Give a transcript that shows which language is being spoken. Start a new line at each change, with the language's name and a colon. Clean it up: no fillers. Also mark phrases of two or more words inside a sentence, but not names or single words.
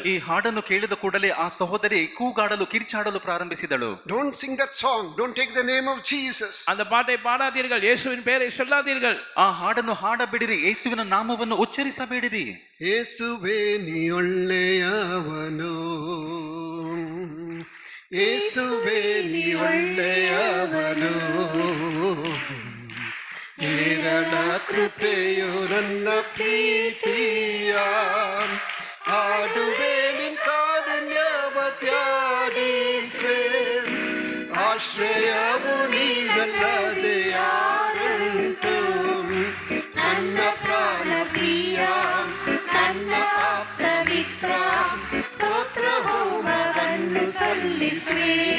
Kannada: ಈ ಹಾಡನ್ನು ಕೇಳಿದ ಕೂಡಲೇ ಆ ಸಹೋದರಿ ಕೂಗಾಡಲು ಕಿರ್ಚಾಡಲು ಪ್ರಾರಂಭಿಸಿದಳು.
English: Don't sing that song, don't take the name of Jesus.
Tamil: அந்த பாட்டை பாடாதீர்கள், இயேசுவின் பெயரை சொல்லாதீர்கள்.
Kannada: ಆ ಹಾಡನ್ನು ಹಾಡಬೇಡಿರಿ, ಯೇಸುವಿನ ನಾಮವನ್ನು ಉಚ್ಚರಿಸಬೇಡಿರಿ. ಯೇಸುವೆ ನೀ ಒಳ್ಳೆಯವನು, ಯೇಸುವೆ ನೀ ಒಳ್ಳೆಯವನು, ಹೇರಳ ಕೃಪೆಯು ನನ್ನ ಪ್ರೀತಿಯ, ಹಾಡುವೆ ನಿನ್ ಕಾರುಣ್ಯವ ತ್ಯಾಗಿಸುವೆ, ಆಶ್ರಯವು ನೀನಲ್ಲದೆ ಯಾರುಂಟು, ನನ್ನ ಪ್ರಾಣ ಪ್ರಿಯ, ನನ್ನ ಆಪ್ತಮಿತ್ರ, ಸ್ತೋತ್ರ ಹೋಮವನ್ನು ಸಲ್ಲಿಸುವೆ,